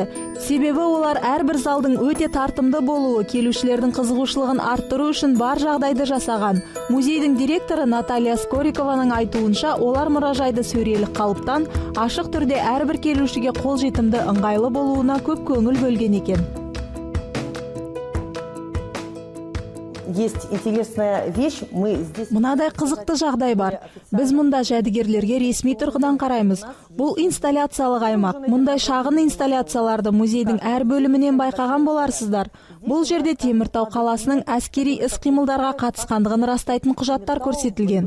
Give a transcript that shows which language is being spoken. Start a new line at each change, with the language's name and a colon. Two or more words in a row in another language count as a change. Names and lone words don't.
Kazakh: Себебі олар әрбір залдың өте тартымды болуы, келушілердің қызығушылығын арттыру үшін бар жағдайды жасаған. Музейдің директоры Наталья Скорикованың айтуынша, олар мұражайды сөрелік қалыптан ашық түрде әрбір келушіге қолжетімді ыңғайлы болуына көп көңіл бөлген екен.
Russian: Есть интересная вещь, мы здесь...
Kazakh: Мұнадай қызықты жағдай бар. Біз мұнда жәдігерлерге ресми тұрғыдан қараймыз. Бұл инсталляциялық аймақ. Мұндай шағын инсталляцияларды музейдің әр бөлімінен байқаған боларсыздар. Бұл жерде Теміртау қаласының әскери іс-қимылдарға қатысқандығын растайтын құжаттар көрсетілген.